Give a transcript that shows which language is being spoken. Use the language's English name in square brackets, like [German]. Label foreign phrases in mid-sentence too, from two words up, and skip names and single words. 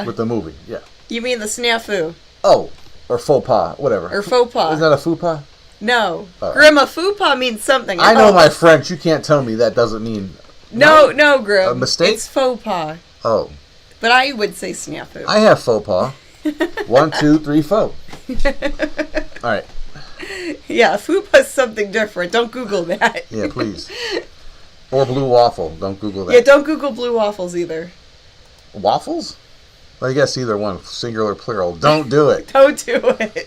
[English] With the movie, yeah. You mean the snafu? Oh, or [French] faux pas, [English] whatever. [French] Or faux pas. [English] Isn't that a fupa? No. Grim, a [French] faux pas [English] means something. I know my French. You can't tell me that doesn't mean... No, Grim. A mistake? [French] It's faux pas. [English] Oh. But I would say snafu. I have [French] faux pas. [English] 1, 2, 3, faux. All right. Yeah, fupa's something different. Don't Google that. Yeah, please. Or blue waffle. Don't Google that. Yeah, don't Google blue waffles either. Waffles? Well, I guess either one, singular, plural. Don't do it. Don't do it.